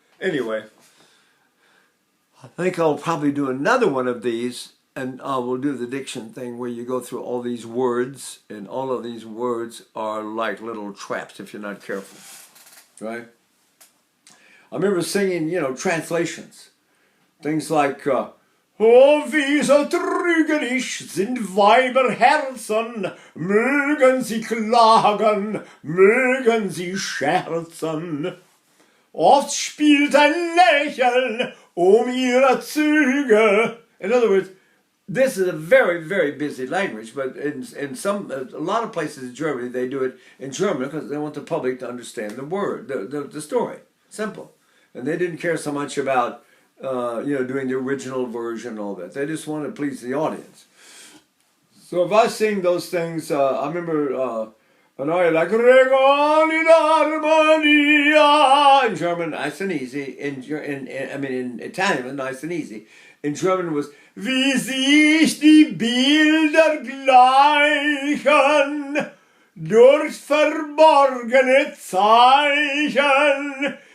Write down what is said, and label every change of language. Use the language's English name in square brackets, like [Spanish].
[English] Anyway, I think I'll probably do another one of these, and we'll do the diction thing where you go through all these words, and all of these words are like little traps if you're not careful, right? I remember singing, translations. Things like, [German] Oh, wie so trügerisch sind Weiberherzen, mögen sie klagen, mögen sie scherzen. Oft spielt ein Lächeln ihre Züge. [English] In other words, this is a very, very busy language, but in a lot of places in Germany, they do it in German because they want the public to understand the word, the story. Simple. And they didn't care so much about, doing the original version and all that. They just want to please the audience. So if I sing those things, I remember an aria like Regoni d'Armonia in German, nice and easy. In Italian, nice and easy. In German was [German] Wie sich die Bilder gleichen durch verborgene Zeichen.